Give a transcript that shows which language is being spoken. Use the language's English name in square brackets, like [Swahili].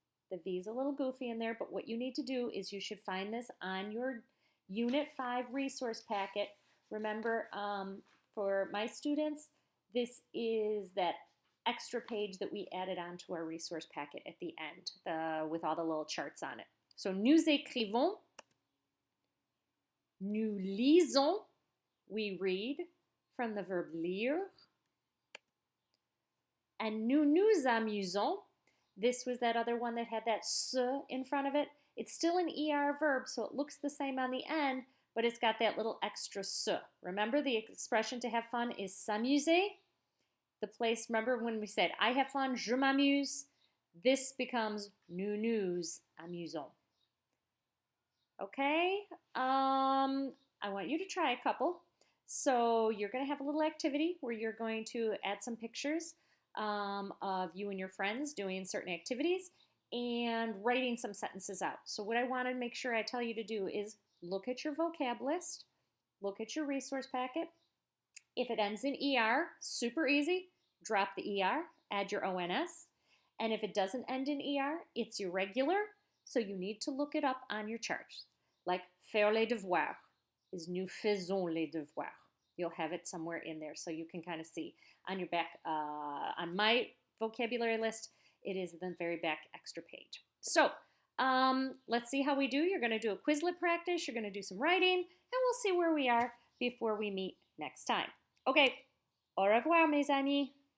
[English] The V is a little goofy in there, but what you need to do is you should find this on your Unit 5 resource packet. Remember, for my students, this is that extra page that we added onto our resource packet at the end with all the little charts on it. So, [French] nous écrivons, nous lisons, [English] we read from the verb lire, and [French] nous nous amusons. [English] This was that other one that had that ce in front of it. It's still an ER verb, so it looks the same on the end, but it's got that little extra ce. Remember, the expression to have fun is s'amuser. The place, remember when we said, I have fun, [French] je m'amuse? [English] This becomes [French] nous nous amusons. [English] Okay? I want you to try a couple. So you're going to have a little activity where you're going to add some pictures of you and your friends doing certain activities and writing some sentences out. So what I want to make sure I tell you to do is look at your vocab list, look at your resource packet. If it ends in ER, super easy, drop the ER, add your ONS. And if it doesn't end in ER, it's irregular, so you need to look it up on your charts. Like [French] faire les devoirs [English] is [French] nous faisons les devoirs. [English] You'll have it somewhere in there so you can kind of see. On your back, on my vocabulary list, it is the very back extra page. So let's see how we do. You're going to do a Quizlet practice. You're going to do some writing, and we'll see where we are before we meet next time. Okay, [French] au revoir, mes amis.